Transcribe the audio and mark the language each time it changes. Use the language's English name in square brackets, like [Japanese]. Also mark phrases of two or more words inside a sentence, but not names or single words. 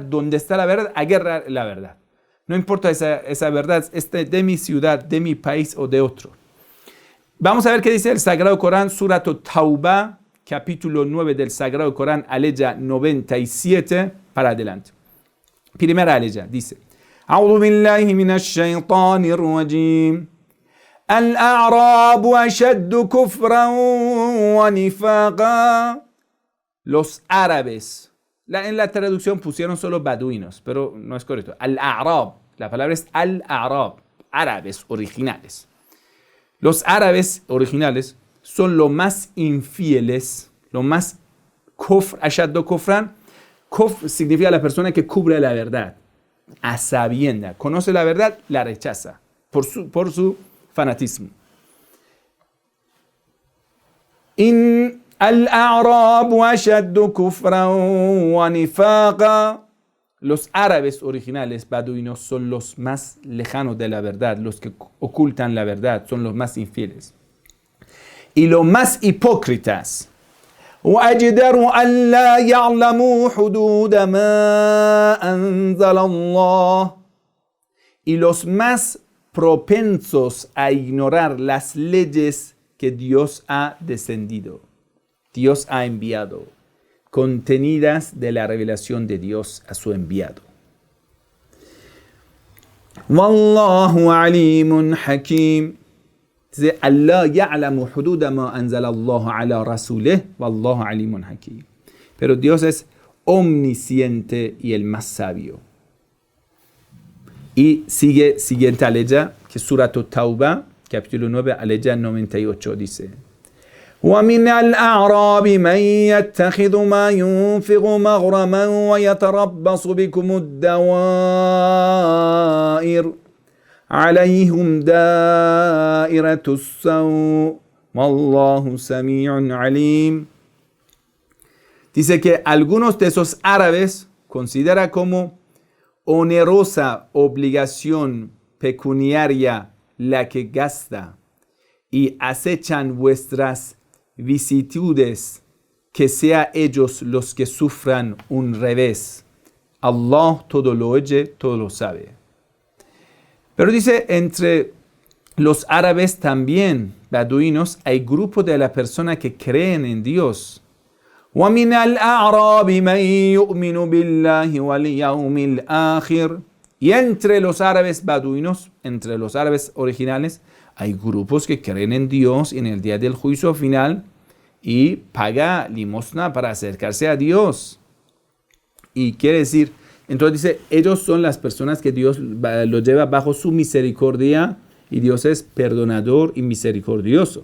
[Spanish] Donde está la verdad, agarra la verdad. No importa esa verdad, de mi ciudad, de mi país o de otro. Vamos a ver qué dice el Sagrado Corán, Surat Tauba, capítulo 9 del Sagrado Corán, aleya 97, para adelante. Primera aleya, dice, [Arabic] أعوذ بالله من الشيطان الرجيم. الأعراب أشد كفرا ونفاقا. [Spanish] Los árabes. En la traducción pusieron solo beduinos, pero no es correcto. Al-A'rab. La palabra es Al-A'rab. Árabes originales. Los árabes originales son los más infieles, los más kufr, [Arabic] أشد كفرا. [Spanish] Kufr significa la persona que cubre la verdad. A sabienda. Conoce la verdad, la rechaza. Por su fanatismo. [Arabic] إن الأعراب أشد كفرا ونفاقا. [Spanish] Los árabes originales beduinos son los más lejanos de la verdad, los que ocultan la verdad, son los más infieles. Y los más hipócritas. [Arabic] وَأَجْدَرُ أَنْ لَا يَعْلَمُوا حُدُودَ مَا أَنزَلَ اللَّهُ. [Spanish] Y los más propensos a ignorar las leyes que Dios ha descendido, Dios ha enviado, contenidas de la revelación de Dios a su enviado. [Arabic] والله عليم حكيم. Dice, الله يعلم حدود ما أنزل الله على رسوله والله عليم حكيم. [Spanish] Pero Dios es omnisciente y el más sabio. Y siguiente aleya, que es Surat Tauba, capítulo 9, aleya 98, dice, [Arabic] ومن الأعراب من يتخذ ما ينفق مغرما ويتربص بكم الدوائر عليهم دائرة السوء والله سميع عليم. [Spanish] Dice que algunos de esos árabes considera como onerosa obligación pecuniaria la que gasta y acechan vuestras vicitudes, que sea ellos los que sufran un revés. Allah todo lo oye, todo lo sabe. Pero dice, entre los árabes también, beduinos, hay grupo de la persona que creen en Dios. [Arabic] وَمِنَ الْأَعْرَابِ مَنْ يُؤْمِنُ بِاللَّهِ وَالْيَوْمِ الْآخِرِ. [Spanish] Y entre los árabes beduinos, entre los árabes originales, hay grupos que creen en Dios en el día del juicio final y paga limosna para acercarse a Dios. Y quiere decir, entonces dice, ellos son las personas que Dios los lleva bajo su misericordia y Dios es perdonador y misericordioso.